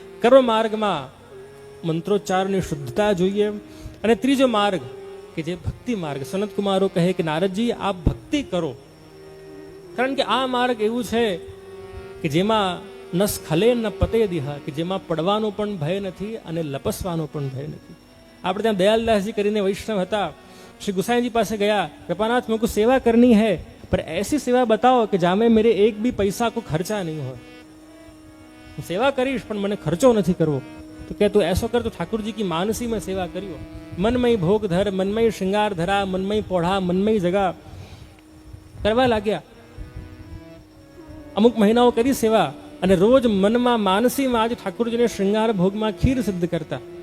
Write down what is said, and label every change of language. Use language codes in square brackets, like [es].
[gu] કર્મ માર્ગમાં મંત્રોચ્ચારની શુદ્ધતા જોઈએ. અને ત્રીજો માર્ગ કે જે ભક્તિ માર્ગ, સનત કુમારો કહે કે નારદજી આપ ભક્તિ કરો, કારણ કે આ માર્ગ એવું છે કે જેમાં ન સ્ખલે ન પતે દિહા, કે જેમાં પડવાનો પણ ભય નથી અને લપસવાનો પણ ભય નથી. આપણે ત્યાં દયાલદાસજી કરીને વૈષ્ણવ હતા, શ્રી ગુસાઈજી પાસે ગયા, [hi] कृपानाथ मुझको सेवा करनी है पर ऐसी सेवा बताओ कि जामे मेरे एक भी पैसा को खर्चा नहीं हो. [gu] હું સેવા કરીશ પણ મને ખર્ચો નથી કરવો. તો કે તું [hi] ऐसो कर, तो ठाकुर जी की मानसी में सेवा करियो. मनमय भोग धर, मनमय श्रृंगार धरा, मनमय पोढ़ा, मनमय जगह [gu] કરવા લાગ્યા. અમુક મહિનાઓ કરી સેવા અને રોજ મનમાં માનસીમાં જ ઠાકુરજીને શ્રૃંગાર ભોગમાં ખીર સિદ્ધ કરતા.